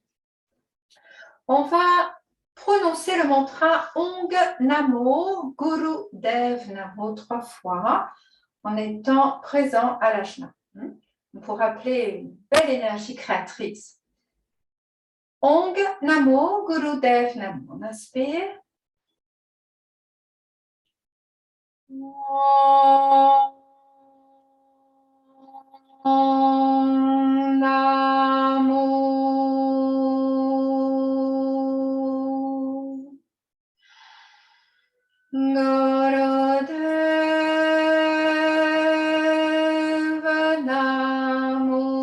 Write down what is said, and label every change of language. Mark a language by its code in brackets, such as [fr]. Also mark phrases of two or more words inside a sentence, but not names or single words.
[fr] On va prononcer le mantra [pa] ਓਂਗ ਨਮੋ ਗੁਰ ਦੇਵ ਨਮੋ [fr] 3 fois en étant présent à l'ajna. Pour rappeler une belle énergie créatrice. [pa] ਓਂਗ ਨਮੋ ਗੁਰ ਦੇਵ ਨਮੋ. [fr] On inspire. [pa] ਓਮ ਨਮੋ ਗੁਰਦੇਵ ਨਮੋ.